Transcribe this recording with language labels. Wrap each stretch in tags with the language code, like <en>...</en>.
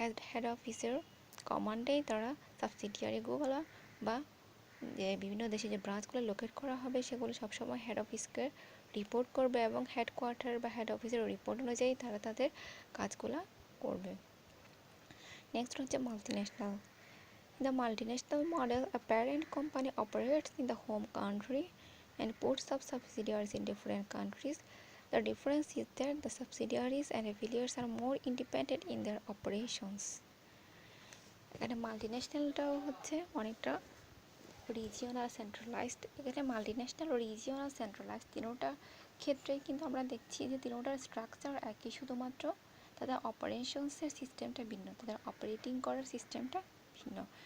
<bn>Head অফিসের কমান্ডেই তারা সাবসিডিয়ারিগুলো বা যে বিভিন্ন দেশে যে ব্রাঞ্চগুলো লোকেট করা হবে সেগুলো সবসময় হেড অফিসকে রিপোর্ট করবে এবং হেডকোয়ার্টার বা হেড অফিসের রিপোর্ট অনুযায়ী তারা তাদের কাজগুলো করবে। নেক্সট হচ্ছে multinational.</bn> <en>In the multinational model, a parent company operates in the home country and puts up subsidiaries in different countries. The difference is that the subsidiaries and affiliates are more independent in their operations.</en> <bn>এখানে মাল্টিন্যাশনালটাও হচ্ছে অনেকটা regional centralised. এখানে multinational regional centralised তিনোটার ক্ষেত্রেই কিন্তু আমরা দেখছি যে তিনোটার structure একই, শুধুমাত্র তাদের অপারেশনসের সিস্টেমটা ভিন্ন, তাদের অপারেটিং করার সিস্টেমটা ভিন্ন।</bn>